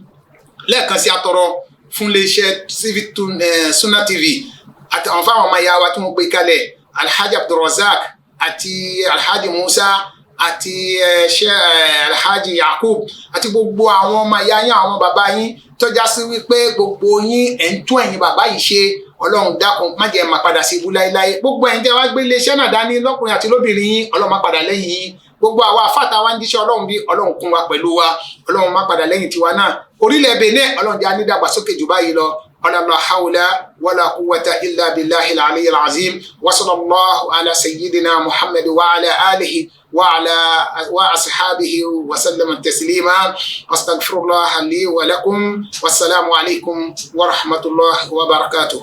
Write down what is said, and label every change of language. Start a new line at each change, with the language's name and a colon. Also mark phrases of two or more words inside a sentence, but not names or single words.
Yoruba: lẹ́ẹ̀kan sí atọrọ fún iléeṣẹ́ Sunna TV àti àwọn fáwọn ọmọ ìyá wa tí wọ́n gbé kalẹ̀ Alhaji Abdulrazak àti Alhaji Musa àti Alhaji Yakub àti gbogbo àwọn ọmọ ìyá yín àwọn bàbá yín tọ́já sí wípé gbogbo yín ẹ̀ ń tún ẹ̀yin bàbá yìí ṣe. Ọlọ́run dákun má jẹ́ máa padà sí ibú láéláé. gbogbo ẹ̀yin tẹ́ wá gbé iléeṣẹ́ náà dání lọ́kùnrin àti lóbìnrin yín Ọlọ́run má padà lẹ́yìn yín. gbogbo àwa àfáàtà wa ń jíṣẹ́ Ọlọ́run bí Ọlọ́run kún wa pẹ̀lú wa Ọlọ́run má padà lẹ́yìn tiwa náà. orílẹ̀ Benin Ọlọ́run jẹ́ anídàgbàsókè jù báyìí lọ.
Arabic: ولا حول ولا قوة إلا بالله العلي العظيم وصلى الله على سيدنا محمد وعلى آله وأصحابه وسلم تسليما. أستغفر الله لي ولكم والسلام عليكم ورحمة الله وبركاته.